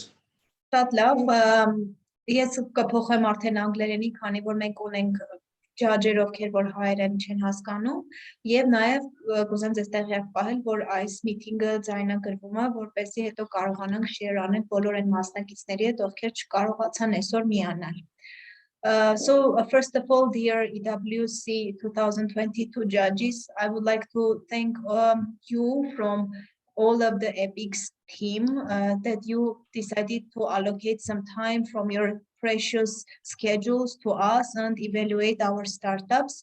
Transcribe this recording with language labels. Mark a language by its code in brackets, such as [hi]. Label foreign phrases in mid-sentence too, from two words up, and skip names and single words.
[hy] Շատ լավ, ես կփոխեմ արդեն անգլերենի, քանի որ մենք ունենք ջաջեր, ովքեր որ հայերեն չեն հասկանում, եւ նաեւ կուզեմ ձեզ տեղյակ պահել, որ այս միտինգը ձայնագրվում է, որպեսզի հետո կարողանանք share անել բոլոր այն մասնակիցների հետ, ովքեր չկարողացան այսօր միանալ։ [en] So first of all, dear EWC 2022 judges, I would like to thank you from all of the EPICS team that you decided to allocate some time from your precious schedules to us and evaluate our startups.